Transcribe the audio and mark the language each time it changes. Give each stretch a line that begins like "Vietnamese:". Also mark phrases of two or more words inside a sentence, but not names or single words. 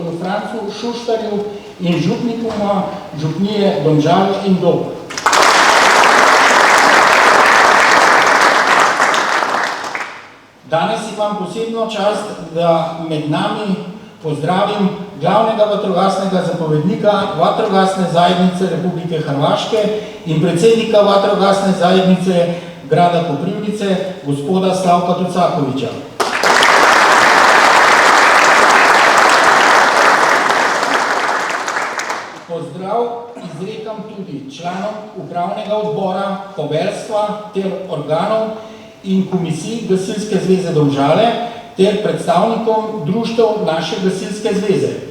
Slovenian: Francu Šuštarju in župnikoma župnije Domžale in Dob. Danes imam posebno čast, da med nami pozdravim glavnega vatrogasnega zapovednika Vatrogasne zajednice Republike Hrvaške in predsednika Vatrogasne zajednice grada Koprivnice, gospoda Slavka Tucakoviča. Pozdrav izrekam tudi članom upravnega odbora, poveljstva ter organov in komisij Gasilske zveze Domžale ter predstavnikom društev naše Gasilske zveze.